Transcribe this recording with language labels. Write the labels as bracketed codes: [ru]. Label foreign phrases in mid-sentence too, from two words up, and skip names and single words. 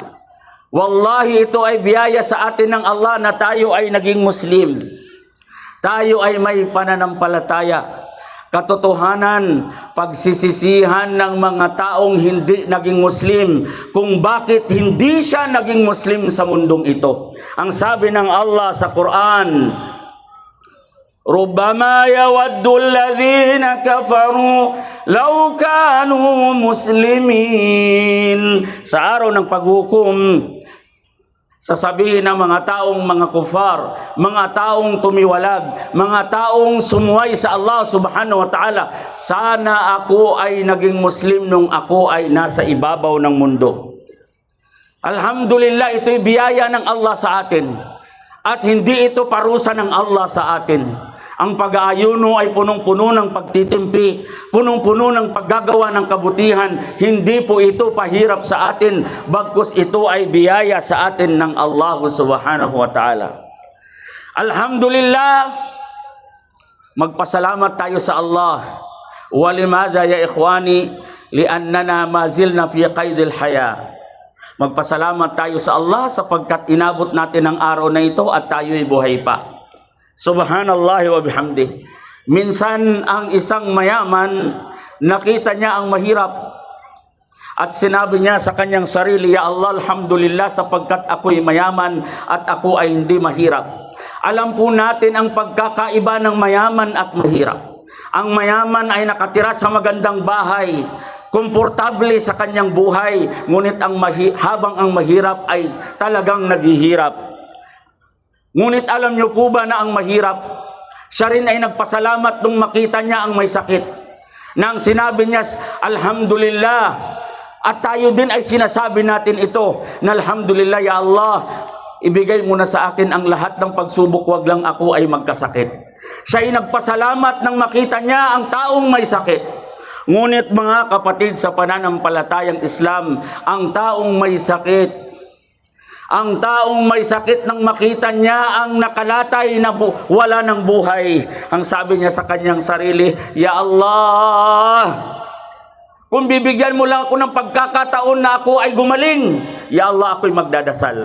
[tl] Wallahi, ito ay biyaya sa atin ng Allah na tayo ay naging Muslim. Tayo ay may pananampalataya. katotohanan, pagsisisihan ng mga taong hindi naging Muslim kung bakit hindi siya naging Muslim sa mundong ito. Ang sabi ng Allah sa Quran, [ar] ربما يود الذين كفروا لو كانوا مسلمين. [tl] Sa araw ng paghukom, sasabihin ng mga taong mga kufar, mga taong tumiwalag, mga taong sumuway sa Allah [ar] سبحانه وتعالى, [tl] sana ako ay naging Muslim nung ako ay nasa ibabaw ng mundo. Alhamdulillah, ito'y biyaya ng Allah sa atin. At hindi ito parusa ng Allah sa atin. Ang pag-aayuno ay punong-puno ng pagtitimpi, punong-puno ng paggagawa ng kabutihan. Hindi po ito pahirap sa atin, bagkus ito ay biyaya sa atin ng Allah [ar] سبحانه وتعالى. [tl] Alhamdulillah, magpasalamat tayo sa Allah. [ar] ولماذا يا إخواني، لأننا ما زلنا في قيد الحياة. [tl] Magpasalamat tayo sa Allah sapagkat inabot natin ang araw na ito at tayo'y buhay pa. [ar] سبحان الله وبحمده. [tl] Minsan ang isang mayaman, nakita niya ang mahirap at sinabi niya sa kanyang sarili, [ar] يا الله، الحمد لله [tl] sapagkat ako'y mayaman at ako ay hindi mahirap. Alam po natin ang pagkakaiba ng mayaman at mahirap. Ang mayaman ay nakatira sa magandang bahay, komportable sa kanyang buhay, ngunit habang ang mahirap ay talagang naghihirap. Ngunit alam niyo po ba na ang mahirap, siya rin ay nagpasalamat nung makita niya ang may sakit. Nang sinabi niya, alhamdulillah, at tayo din ay sinasabi natin ito, na [ar] الحمد لله، يا الله, [tl] ibigay mo na sa akin ang lahat ng pagsubok, wag lang ako ay magkasakit. Siya ay nagpasalamat nang makita niya ang taong may sakit. Ngunit mga kapatid sa pananampalatayang Islam, ang taong may sakit, nang makita niya ang nakalatay na wala ng buhay, ang sabi niya sa kanyang sarili, [ar] يا الله, [tl] kung bibigyan mo lang ako ng pagkakataon na ako ay gumaling, [ar] يا الله, [tl] ako'y magdadasal.